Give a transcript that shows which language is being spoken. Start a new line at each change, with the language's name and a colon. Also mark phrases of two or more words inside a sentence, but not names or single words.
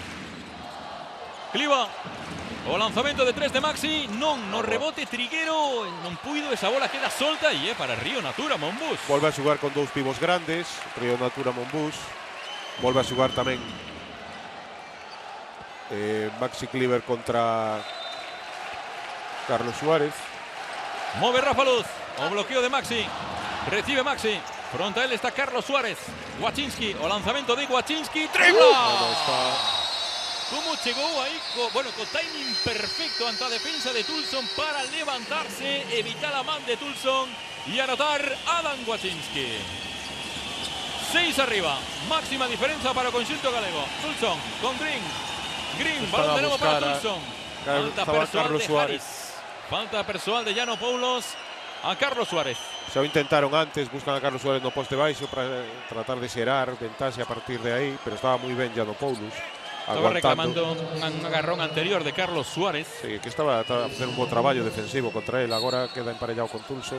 Galician: Cliva. O lanzamento de 3 de Maxi, no rebote Triguero, non puido, esa bola queda solta e é para Río Natura Monbus. Volve a xogar con 2 pivos grandes, Río Natura Monbus. Volve a xogar tamén Maxi Cleaver contra Carlos Suárez. Mueve Rafa Luz. O bloqueo de Maxi. Recibe Maxi.
Spanish: Frente a él está Carlos Suárez. Wachinski. O lanzamiento de Wachinski. ¡Tripla! ¿Cómo llegó ahí? Con timing perfecto ante la defensa de Toulson para levantarse, evitar la mano de Toulson y anotar Adam Wachinski. 6 arriba. Máxima diferencia para el conjunto galego. Toulson con Green. Green, balón de nuevo para Toulson. Falta personal de Harris. Falta personal de Giannopoulos a Carlos Suárez.
Galician: Xa o intentaron antes, buscan a Carlos Suárez no poste baixo para tratar de xerar ventaxe a partir de aí, pero estaba moi ben Giannopoulos.
Spanish: Estaba reclamando un agarrón anterior de Carlos Suárez.
Galician: Sí, que estaba a hacer un bo traballo defensivo contra él. Agora queda emparellado con Toulson.